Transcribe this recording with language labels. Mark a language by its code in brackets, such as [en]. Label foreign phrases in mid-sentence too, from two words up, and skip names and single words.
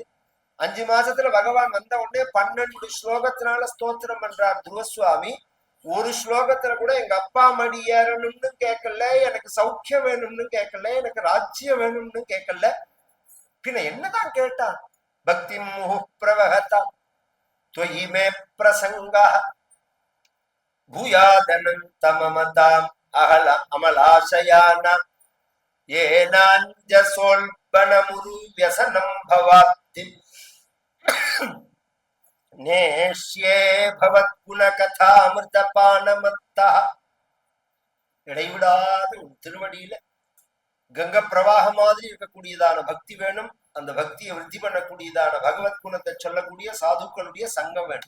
[ta] 5 மாசத்துல பகவான் வந்த உடனே 12 ஸ்லோகத்தினால ஸ்தோத்திரம் பண்றார் துருவசுவாமி. ஒரு ஸ்லோகத்துல கூட எங்க அப்பா மடி ஏறணும்னு கேட்கல, எனக்கு சௌக்கியம் வேணும்னு கேட்கல, எனக்கு ராஜ்யம் வேணும்னு கேட்கல. பின்ன என்னதான் கேட்டான்? [sa] भक्ति मुहु प्रवहता त्वयि मे प्रसंगः भूयादनन्तममताम् अहल अमलाशयान येनाञ्जसोल्बणमुरु व्यसनं भवाब्धि नेष्ये भवद्गुणकथामृतपानमत्तः. [ta] இடைவிடாத ஒரு திருவடியில கங்க பிரவாக மாதிரி இருக்கக்கூடியதான பக்தி வேணும். அந்த பக்தியை விருத்தி பண்ணக்கூடியதான பகவத் குணத்தை சொல்லக்கூடிய சாதுக்களுடைய சங்கம் வேணும்.